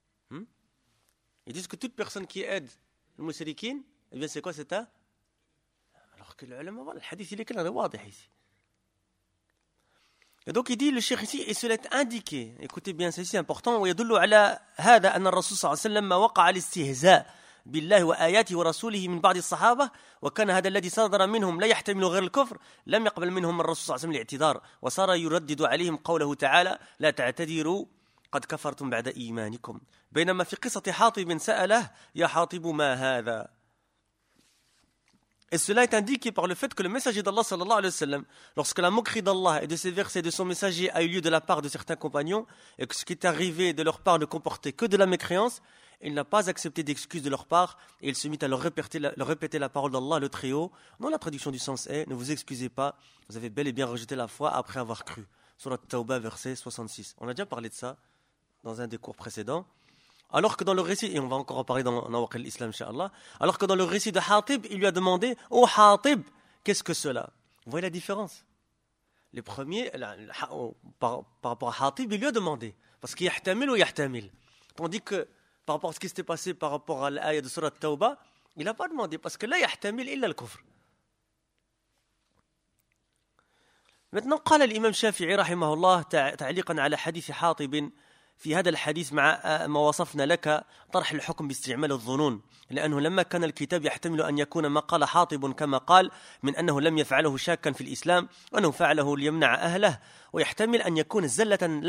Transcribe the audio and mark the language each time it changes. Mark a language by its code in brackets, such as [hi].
[fr] Ils disent que toute personne qui aide le mousserikine, eh bien, c'est quoi cet Alors que l'ulama, voilà, le hadith, il est clair, il est ici. Et donc, il dit, le cheikh ici, et cela est indiqué. Écoutez bien, c'est important. [ar] « Ou yadullu ala hada anna rasul sallallahu alayhi wa sallam ma waqa al-istihza بالله وآياته ورسوله من بعض الصحابة وكان هذا الذي صدر منهم لا يحتمل غير الكفر لم يقبل منهم الرسول صلى الله عليه وسلم الاعتذار وصار يردد عليهم قوله تعالى لا تعتذروا قد كفرتم بعد إيمانكم. بينما في قصة حاطب سأله يا حاطب ما هذا. [fr] Et cela est indiqué par le fait que le messager d'Allah, sallallahu alayhi wa sallam, lorsque la moquerie d'Allah et de ses versets et de son messager a eu lieu de la part de certains compagnons, et que ce qui est arrivé de leur part ne comportait que de la mécréance, il n'a pas accepté d'excuses de leur part, et il se mit à leur répéter la parole d'Allah, le Très-Haut, dont la traduction du sens est « Ne vous excusez pas, vous avez bel et bien rejeté la foi après avoir cru ». Surat Tauba, verset 66. On a déjà parlé de ça dans un des cours précédents. Alors que dans le récit, et on va encore en parler dans Nawaq al-Islam, inshallah, alors que dans le récit de Hatib, il lui a demandé, « Oh Hatib, qu'est-ce que cela ?» Vous voyez la différence. Le premier, par rapport à Hatib, il lui a demandé, parce qu'il y a Yahtamil ou Yahtamil. Tandis que, par rapport à ce qui s'était passé par rapport à l'ayah de surat Tawbah, il n'a pas demandé, parce que là, [ar] Yahtamil illa al-kufr. [fr] Maintenant, [ar] قال l'imam Shafi'i, rahimahullah, ta'liqan ala hadithi Hatibin, في هذا الحديث مع ما وصفنا لك طرح الحكم باستعمال الظنون لأنه لما كان الكتاب يحتمل أن يكون ما قال حاطب كما قال من أنه لم يفعله شاكا في الإسلام وأنه فعله ليمنع أهله ويحتمل أن يكون زلة